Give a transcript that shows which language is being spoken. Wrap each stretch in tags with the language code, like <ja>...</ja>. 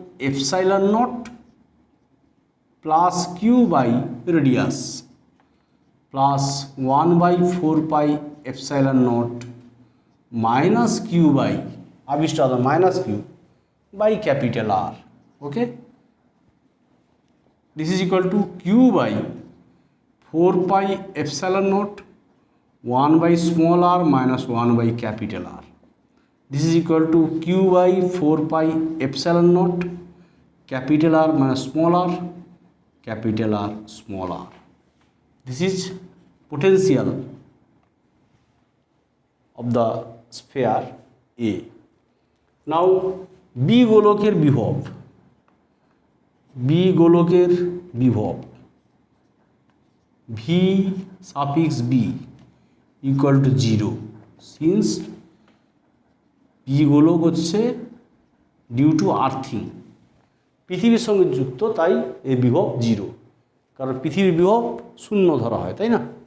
<en>Epsilon naught plus q by radius plus 1/4 epsilon naught minus q by আবিষ্ট আধান minus q by capital R. Okay, this is equal to q by 4 epsilon naught 1 by small r minus 1 by capital R. This is equal to q by 4 epsilon naught capital R minus small r capital R small r. This is potential of the sphere A.</en> <bn>Now B গোলকের বিভব, B গোলকের বিভব V suffix B equal to 0 since B গোলক হচ্ছে due to earthing পৃথিবীর সঙ্গে যুক্ত, তাই এই বিভব 0, কারণ পৃথিবীর বিভব 0 ধরা হয়, তাই না?</bn>